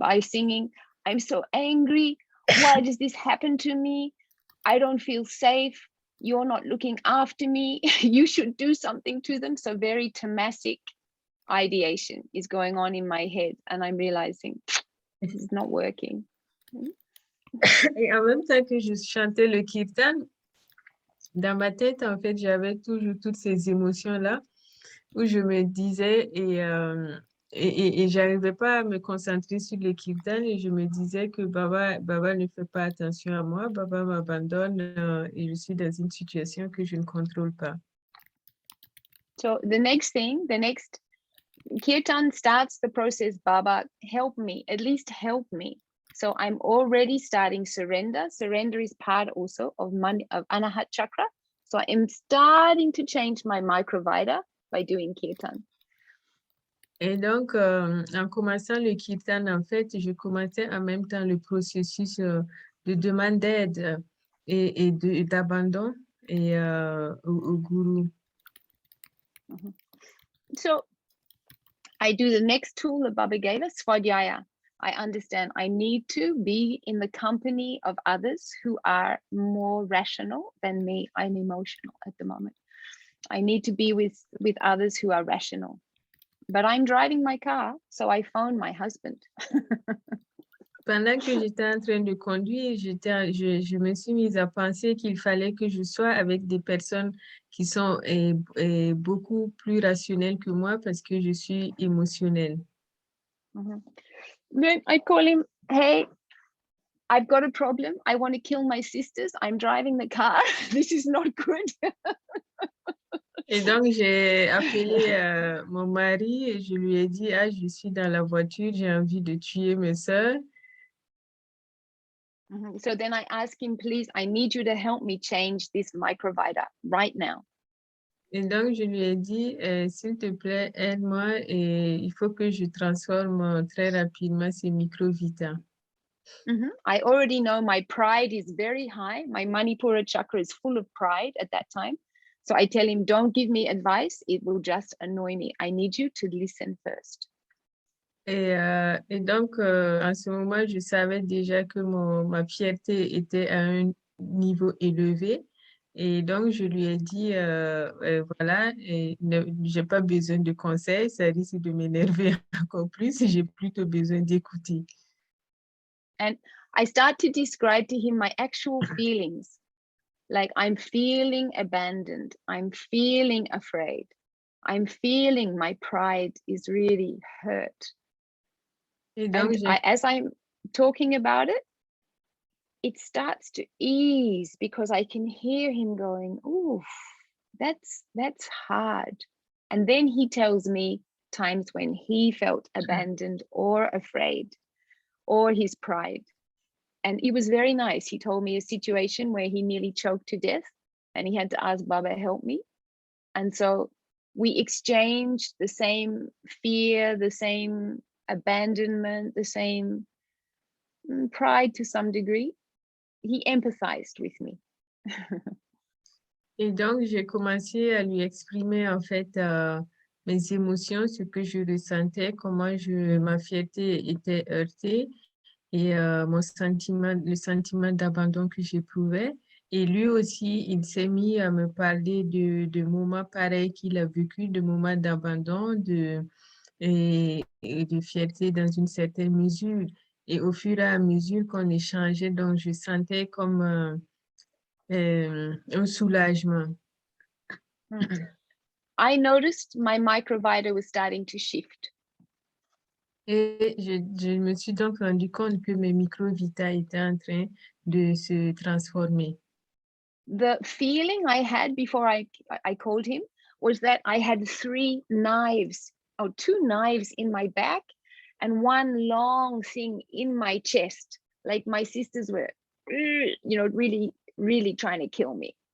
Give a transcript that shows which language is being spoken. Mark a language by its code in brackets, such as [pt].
[en] I was singing, I'm so angry. Why does this happen to me? I don't feel safe. You're not looking after me. You should do something to them. So very tamasic ideation is going on in my head. And I'm realizing this is not working. [fr] Et en même temps que je chantais le kirtan, dans ma tête, en fait, j'avais toujours toutes ces émotions-là où je me disais, et et j'arrivais pas à me concentrer sur le kirtan et je me disais que Baba ne fait pas attention à moi, Baba m'abandonne et je suis dans une situation que je ne contrôle pas. [en] So the next kirtan starts the process, Baba, help me, at least help me. So I'm already starting surrender. Surrender is part also of Anahat Chakra. So I'm starting to change my Microvita by doing kirtan. [fr] Et donc, en commençant le kirtan, en fait, je commençais en même temps le processus de demande d'aide et d'abandon au gourou. [en] So I do the next tool that Baba gave us, Swadhyaya. I understand I need to be in the company of others who are more rational than me. I'm emotional at the moment. I need to be with others who are rational. But I'm driving my car, so I phone my husband. [fr] Pendant que j'étais en train de conduire, je me suis mise à penser qu'il fallait que je sois avec des personnes qui sont beaucoup plus rationnelles que moi parce que je suis émotionnelle. [en] Then I call him, hey, I've got a problem. I want to kill my sisters. I'm driving the car. This is not good. [fr] Et donc, j'ai appelé mon mari et je lui ai dit, ah, je suis dans la voiture, j'ai envie de tuer mes sœurs. [en] So then I ask him, please, I need you to help me change this Microvita right now. [fr] Et donc, je lui ai dit, s'il te plaît, aide-moi et il faut que je transforme très rapidement ces Microvita. [en] I already know my pride is very high. My Manipura chakra is full of pride at that time. So I tell him, don't give me advice. It will just annoy me. I need you to listen first. [fr] Et donc, en ce moment, je savais déjà que ma fierté était à un niveau élevé. Et donc, je lui ai dit, voilà, je n'ai pas besoin de conseils, ça risque de m'énerver encore plus. J'ai plutôt besoin d'écouter. [en] And I start to describe to him my actual feelings. Like I'm feeling abandoned. I'm feeling afraid. I'm feeling my pride is really hurt. [fr] Et donc, [en] and as I'm talking about it, it starts to ease because I can hear him going, ooh, that's hard. And then he tells me times when he felt abandoned or afraid or his pride. And it was very nice. He told me a situation where he nearly choked to death and he had to ask Baba, help me. And so we exchanged the same fear, the same abandonment, the same pride to some degree. He empathized with me. [fr] Et donc, j'ai commencé à lui exprimer en fait mes émotions, ce que je ressentais, comment ma fierté était heurtée et le sentiment d'abandon que j'éprouvais. Et lui aussi, il s'est mis à me parler de moments pareils qu'il a vécu, de moments d'abandon et de fierté dans une certaine mesure. Et au fur et à mesure qu'on échangeait, donc je sentais comme un soulagement. [en] I noticed my Microvita was starting to shift. [fr] Et je me suis donc rendu compte que mes Microvita étaient en train de se transformer. [en] The feeling I had before I called him was that I had two knives in my back and one long thing in my chest. Like my sisters were, really, really trying to kill me.